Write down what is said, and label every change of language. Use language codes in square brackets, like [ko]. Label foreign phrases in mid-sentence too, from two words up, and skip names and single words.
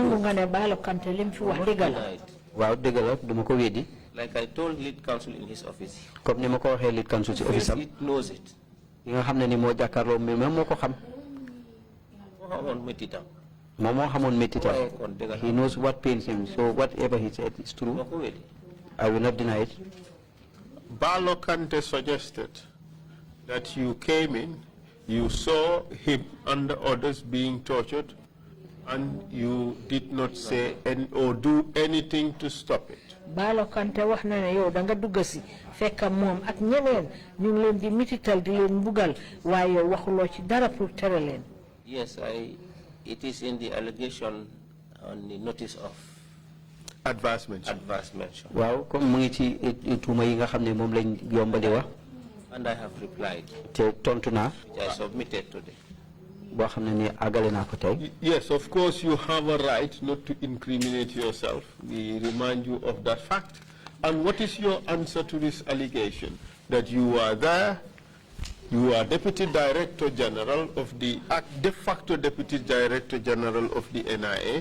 [wo] nangu do. nga ne Balo Kante lim fi wax dëgg la. Waaw dëgg la duma ko weddi. [en] Like I told lead counsel in his office. [wo] Comme ni ma ko waxee [en] lead counsel [wo] ci office am. [en] It knows it. [wo] Yi nga xam ne ni moo jàkkaarloo mi même moo ko xam. Moom moo xamoon méttitam. [en] He knows what pains him, so whatever he said is true. I will not deny it. Balo Kante suggested that you came in, you saw him and the others being tortured, and you did not say or do anything to stop it. [wo] Balo Kante wax na ne yow da nga dugg si fekk moom ak ñeneen ñu ngi leen di mitital di leen mbugal waaye yow waxuloo ci dara pour tere leen. [en] Yes, it is in the allegation on the notice of adverse mention. [wo] Waaw comme mu ngi ci tuuma yi nga xam ne moom lañ yombali wax. [en] And I have replied. [wo] Te tontu naa. [en] Which I submitted today. [wo] Boo xam ne ni àggale naa ko tey. [en] Yes, of course you have a right not to incriminate yourself. We remind you of that fact. And what is your answer to this allegation? That you are there, you are Deputy Director General of the, de facto Deputy Director General of the NIA.